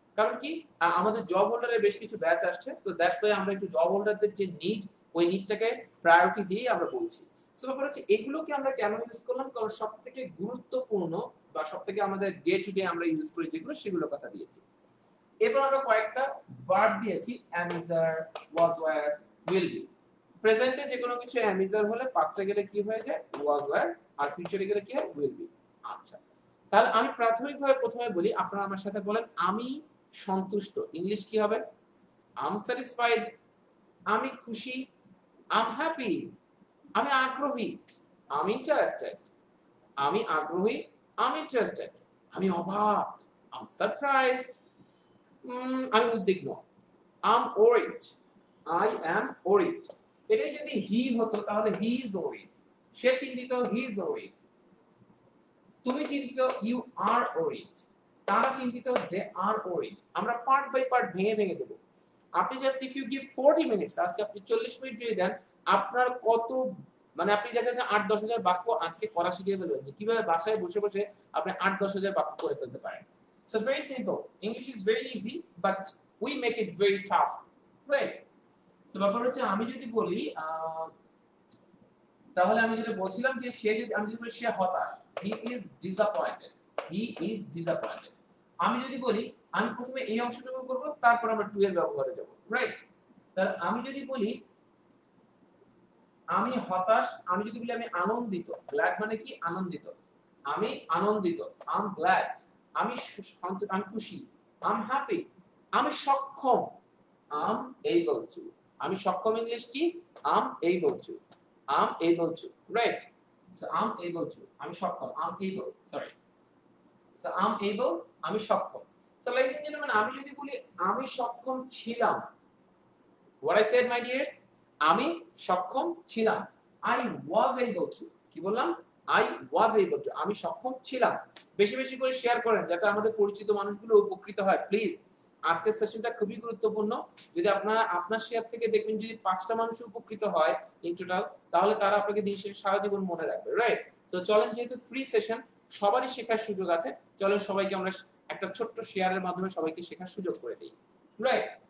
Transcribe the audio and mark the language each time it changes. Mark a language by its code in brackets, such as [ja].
[bn] কারণ কি আমাদের জব হোল্ডারের বেশ কিছু ব্যাচ আসছে, তো দ্যাটস ওয়াই আমরা একটু জব হোল্ডারদের যে নিড, ওই নিডটাকে প্রায়োরিটি দিয়ে আমরা বলছি। সো ব্যাপার হচ্ছে এগুলোকে আমরা কেন ইউজ করলাম, কারণ সবথেকে গুরুত্বপূর্ণ বা সবথেকে আমাদের ডে টু ডে আমরা ইউজ করি যেগুলো, সেগুলো কথা দিয়েছি। এরপর আমরা কয়েকটা ভার্ব দিয়েছি, am, is, are, was, were, will be। প্রেজেন্টে যে কোনো কিছু am, is, are হলে পাস্টে গেলে কি হয়ে যায় was, were, আর ফিউচারে গেলে কি হয় will be। আচ্ছা, তাহলে আমি প্রাথমিকভাবে প্রথমে বলি, আপনারা আমার সাথে বলেন আমি সন্তুষ্ট। ইংলিশ কি হবে? [en] I'm satisfied, [bn] আমি খুশি, [en] I'm happy, [bn] আমি আগ্রহী, [en] I'm interested, [bn] আমি আগ্রহী, [en] I'm interested, [bn] আমি অবাক, [en] I'm surprised, [bn] আমি উদ্বিগ্ন, [en] I'm worried, I am worried। [bn] এটাই যদি হি হতো তাহলে [en] he is worried, [bn] সে চিন্তিত, [en] he is worried, [bn] তুমি চিন্তিত, [en] you are worried, [bn] তারা চিন্তিত, [en] they are worried। [bn] আমরা পার্ট বাই পার্ট ভেঙে দেব। আপনি just [en] if you give 40 minutes, [bn] আজকে আপনি 40 মিনিট যদি দেন, আপনার কত মানে আপনি দেখেন যে 8-10 হাজার বাক্য আজকে করা শিখে ফেলবেন, যে কিভাবে বাসায় বসে বসে আপনি 8-10 হাজার বাক্য করে ফেলতে পারেন। [en] So very simple, English is very easy but we make it very tough, right? [bn] So ব্যাপার হচ্ছে আমি যদি বলি তাহলে আমি যেটা বলছিলাম যে সে যদি আমি যদি বলি সে হতাশ, [en] He is disappointed, he is disappointed. [bn] আমি যদি বলি আমি প্রথমে এই অংশটুকু করব, তারপর আমরা টু এর ব্যবহারে যাব, রাইট? তাহলে আমি যদি বলি আমি হতাশ, আমি যদি বলি আমি আনন্দিত, গ্ল্যাড মানে কি আনন্দিত, আমি আনন্দিত, [en] I am glad, [bn] আমি খুশি, [en] I am happy, [bn] আমি সক্ষম, [en] I am able to. [bn] আমি সক্ষম ইংলিশ কি? [en] I am able to, I am able to, right? So I am able to, [bn] আমি সক্ষম, [en] I am able, sorry, so I am able, [bn] আমি সক্ষম। সো ladies and gentlemen, আমি যদি বলি আমি সক্ষম ছিলাম, [en] what I said my dears, [bn] আমি সক্ষম ছিলাম, [en] I was able to। [bn] কি বললাম? [en] I was able to, [bn] আমি সক্ষম ছিলাম। বেশি বেশি করে শেয়ার করেন যাতে আমাদের পরিচিত মানুষগুলো উপকৃত হয় প্লিজ। আজকের সেশনটা খুবই গুরুত্বপূর্ণ। যদি আপনার শেয়ার থেকে দেখবেন যদি 5টা মানুষ উপকৃত হয় ইন টোটাল, তাহলে তারা আপনাকে দিন শেষে সারা জীবন মনে রাখবে, রাইট? তো চলেন, যেহেতু ফ্রি সেশন, সবারই শেখার সুযোগ আছে, চলেন সবাইকে আমরা একটা ছোট্ট শেয়ারের মাধ্যমে সবাইকে শেখার সুযোগ করে দিই, রাইট?